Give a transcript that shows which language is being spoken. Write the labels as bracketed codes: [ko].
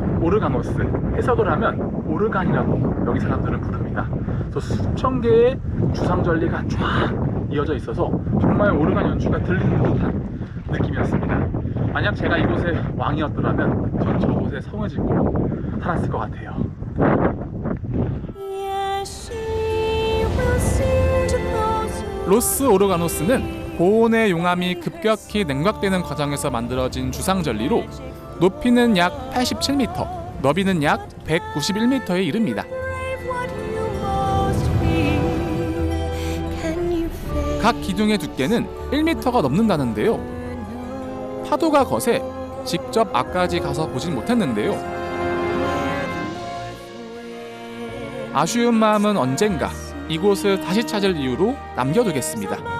[ko] 오르가노스, 해석을 하면 오르간이라고 여기 사람들은 부릅니다. 그래서 수천 개의 주상절리가 쫙 이어져 있어서 정말 오르간 연주가 들리는 듯한 느낌이었습니다. 만약 제가 이곳의 왕이었더라면 전 저곳에 성을 짓고 살았을 것 같아요. [en] Yes, she will sing to those who [ko] 로스 오르가노스는 고온의 용암이 급격히 냉각되는 과정에서 만들어진 주상절리로 높이는 약 87m, 너비는 약 191m에 이릅니다. [en] crave what you most feel. Can you feel [ko] 각 기둥의 두께는 1m가 넘는다는데요. 파도가 거세 직접 앞까지 가서 보진 못했는데요. 아쉬운 마음은 언젠가 이곳을 다시 찾을 이유로 남겨두겠습니다.